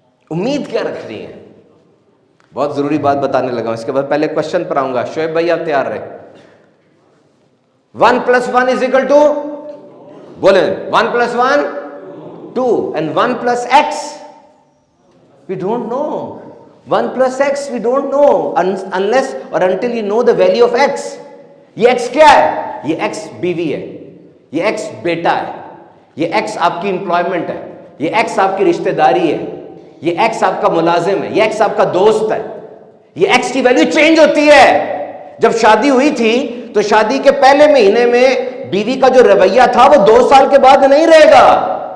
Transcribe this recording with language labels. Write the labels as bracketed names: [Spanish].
[Urdu] امید کیا رکھنی ہے؟ بہت ضروری بات بتانے لگا ہوں، اس کے بعد پہلے کوشچن پر آؤں گا۔ شعیب بھائی آپ تیار رہے۔ 1 + 1 = بولیں 1 + 1 2 [English] and 1 + x we don't know. 1 + x we don't know unless or until you know the value of x. [Urdu] یہ x کیا ہے؟ یہ x بیوی ہے، یہ x بیٹا ہے، یہ x آپ کی امپلائمنٹ ہے، یہ x آپ کی رشتہ داری ہے، یہ x آپ کا ملازم ہے، یہ x آپ کا دوست ہے۔ یہ x کی ویلیو چینج ہوتی ہے۔ جب شادی ہوئی تھی تو شادی کے پہلے مہینے میں بیوی کا جو رویہ تھا وہ 2 سال کے بعد نہیں رہے گا۔